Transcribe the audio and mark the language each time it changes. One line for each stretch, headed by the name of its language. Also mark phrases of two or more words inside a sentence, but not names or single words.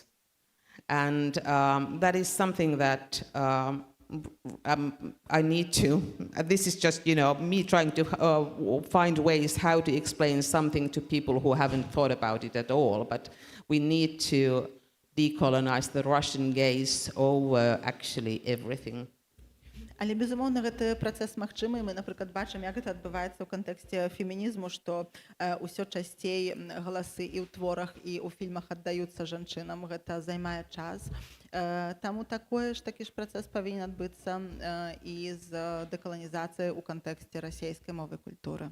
English: And that is something that I need to, this is just, me trying to find ways how to explain something to people who haven't thought about it at all. But we need to decolonize the Russian gaze over actually everything.
Belarusian: Але, безумоўна, гэты працэс магчымы. Мы, напрыклад, бачым, як гэта адбываецца ў кантэксце фемінізму, што ўсё часцей галасы і ў творах, і ў фільмах аддаюцца жанчынам. Гэта займае час. Таму такі ж працэс павінен адбыцца і з дэкаланізацыяй у кантэксце расійскай мовы і культуры.